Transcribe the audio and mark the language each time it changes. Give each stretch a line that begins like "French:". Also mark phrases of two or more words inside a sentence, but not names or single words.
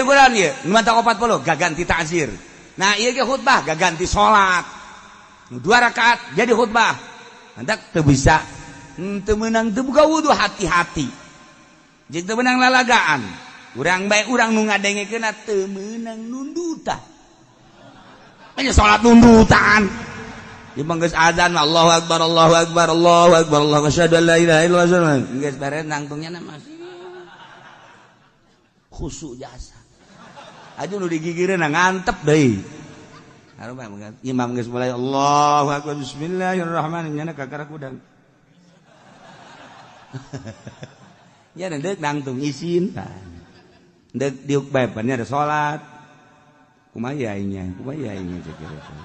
Sundanese: bulan ieu nu mantap 40 gaganti ta'zir nah ieu ge khutbah gaganti salat 2 rakaat jadi khutbah hendak teu bisa teu meunang teu buka wudu hati-hati jeung teu meunang lalagaan urang bae urang nu ngadengekeunna teu meunang nundutan nya salat nundutan imang geus azan
Arabic: الله أكبر الله أكبر الله أكبر الله أشهد أن لا إله إلا الله
Sundanese: geus bare nangtungnya masih khusyuk jasa aju nu digigireun ngantep deui imam geus mulai
Arabic: الله أكبر بسم الله الرحمن الرحيم
Sundanese: nya kakara kudang ya deuk nangtung isin deuk diuk bae pan ada salat kumaya cekir